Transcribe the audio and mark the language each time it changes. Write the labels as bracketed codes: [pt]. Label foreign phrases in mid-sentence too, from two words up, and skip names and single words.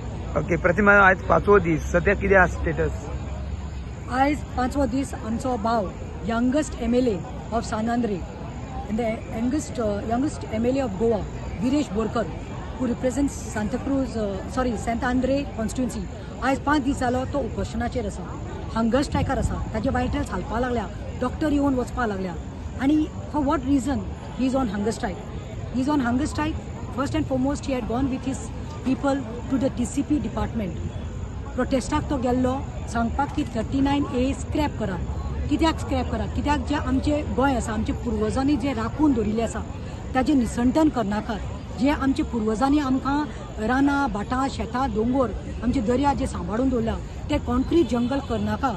[kok] ओके प्रतिमा आज 5वो दीस सध्या कितें आसा स्टेटस? आज 5वो दीस आमचो भाव [en] youngest MLA of Sanandre and the youngest MLA of Goa, Viresh Borkar, who represents Saint Andre constituency. [kok] आज 5 दीस जालो तो उपोशनाचेर आसा, [en] hunger striker [kok] आसा. ताजे वायटल्स हालपा लागल्या, डॉक्टर येवन वचपा लागल्या. आनी [en] for what reason he is on hunger strike? he is on hunger strike. first and foremost he had gone with his people to the TCP department. [kok] प्रोटेस्टाक तो गेल्लो सांगपाक की 39A स्क्रॅप करा. कित्याक स्क्रॅप करा? कित्याक जे आमचे गोंय आसा, आमचे पुर्वजांनी जे राखून दवरिल्लें आसा ताजें निसंतन करनाकात. जे आमचे पुर्वजांनी आमकां रानां, भाटां, शेतां, दोंगर, आमचे दर्या जे सांबाळून दवरला ते [en] concrete jungle [kok] करनाका.